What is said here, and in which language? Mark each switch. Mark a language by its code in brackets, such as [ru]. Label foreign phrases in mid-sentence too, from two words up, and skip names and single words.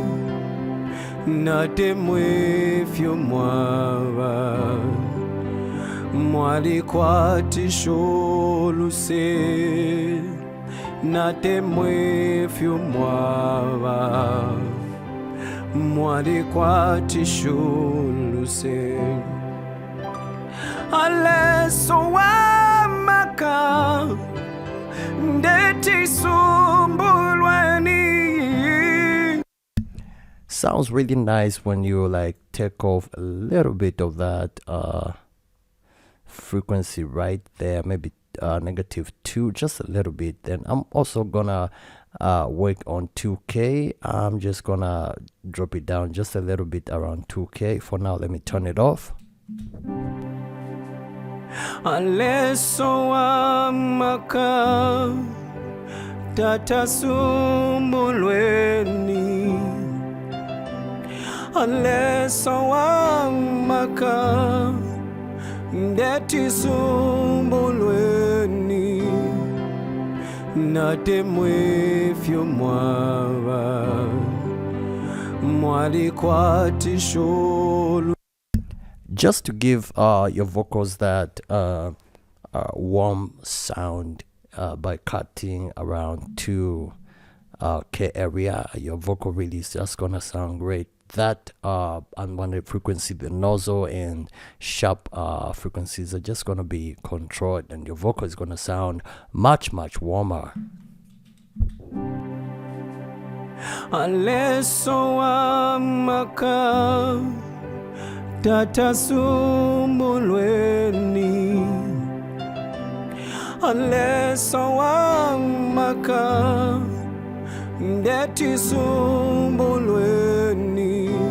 [bem] natemwe fyo mwava mwali kwati sholuse, natemwe fyo mwava mwali kwati sholuse, aleso wamaka ndeti sumbulweni. [en] Sounds really nice when you like take off a little bit of that frequency right there, maybe -2, just a little bit. Then I'm also gonna work on 2K. I'm just gonna drop it down just a little bit around 2K. For now, let me turn it off. [bem] Aleso amaka tata sumbulweni, aleso amaka ndeti sumbulweni, natemwe fyo mwava mwali kwati sholu. [en] Just to give your vocals that warm sound, by cutting around 2K area, your vocal really is just gonna sound great. That unwanted frequency, the nozzle and sharp frequencies are just gonna be controlled, and your vocal is gonna sound much warmer. [bem] Aleso amaka tata sumbulweni, aleso amaka ndeti sumbulweni,